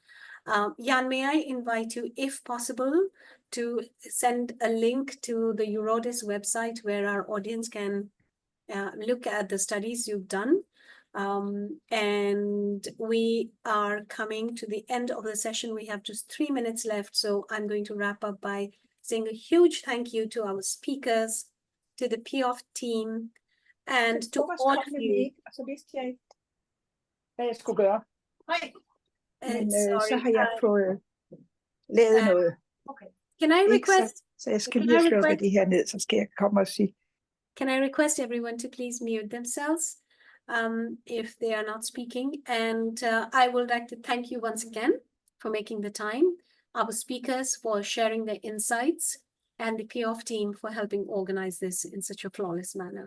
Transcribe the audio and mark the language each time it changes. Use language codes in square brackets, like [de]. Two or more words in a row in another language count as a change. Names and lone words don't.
[en] Jan, may I invite you, if possible, to send a link to the Eurotas website where our audience can look at the studies you've done. And we are coming to the end of the session. We have just 3 minutes left. So I'm going to wrap up by saying a huge thank you to our speakers, to the PEOF team, and to all of you. [da] Så vidste jeg ikke, hvad jeg skulle gøre. Nej. Men så har jeg fået lavet noget. [en] Okay. Can I request? [da] Så jeg skal lige slukke det her ned, så skal jeg komme og sige. [en] Can I request everyone to please mute themselves if they are not speaking? And I would like to thank you once again for making the time, our speakers for sharing their insights, and the PEOF team for helping organize this in such a flawless manner.